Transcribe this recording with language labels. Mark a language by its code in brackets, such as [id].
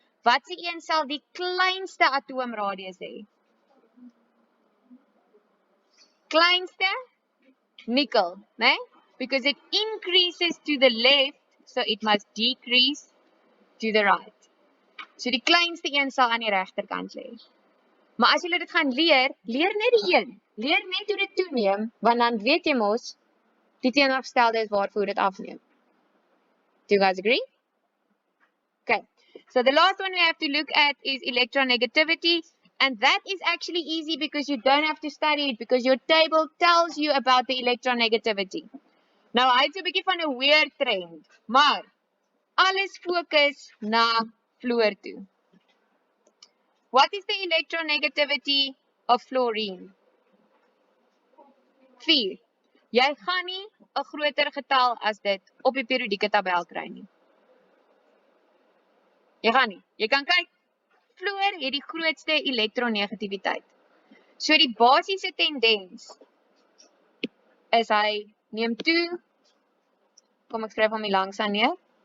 [af] Wat se een sal die kleinste atoomradius hê? Kleinste? Nickel, né? [en] Because it increases to the left, so it must decrease to the right. [af] So die kleinste een sal aan die regterkant lê. Maar as jy dit gaan leer net die een. Leer net hoe dit toeneem, want dan weet jy mos die teenoorgestelde is waarvoor dit afneem. [en] Do you guys agree? Okay. So the last one we have to look at is electronegativity. And that is actually easy because you don't have to study it because your table tells you about the electronegativity. [af] Nou, hy het so 'n bietjie van 'n weird trend, maar alles fokus na fluor toe. [en] What is the electronegativity of fluorine? 4. [af] Jy gaan nie 'n groter getal as dit op die periodieke tabel kry nie. Jy gaan nie. Jy kan kyk, fluor het die grootste elektronegativiteit. So die basiese tendens is hy neem toe, kom ek skryf hom hier langs aan neer.